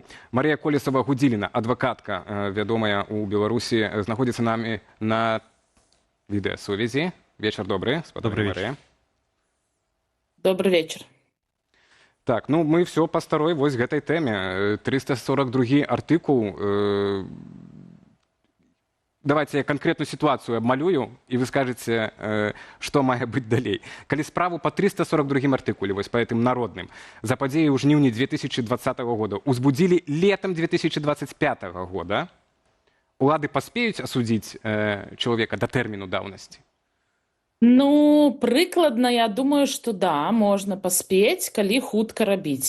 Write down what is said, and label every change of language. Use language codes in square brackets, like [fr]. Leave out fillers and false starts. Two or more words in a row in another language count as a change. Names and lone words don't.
[be] Марыя Колесава-Гудзіліна, адвакатка, вядомая ў Беларусі, знаходзіцца намі на відэасувязі. Вечар добры, спадарня Марыя. [ru] Добрый вечер. [be] Так, мы все па старой вось гэтай тэме. 342 артыкул. [ru] Давайте я конкретную ситуацию обмалюю, и вы скажете, что [be] мае быць далей. Калі справу по 342 артыкуле, вось [ru] по этим народным, [be] за падзеі ў жніўні 2020 года узбудзілі летом 2025 года, улады паспеюць асудзіць чалавека да тэрміну даўнасці? Прыкладна, я думаю, что да, можна паспець, калі хутка рабіць.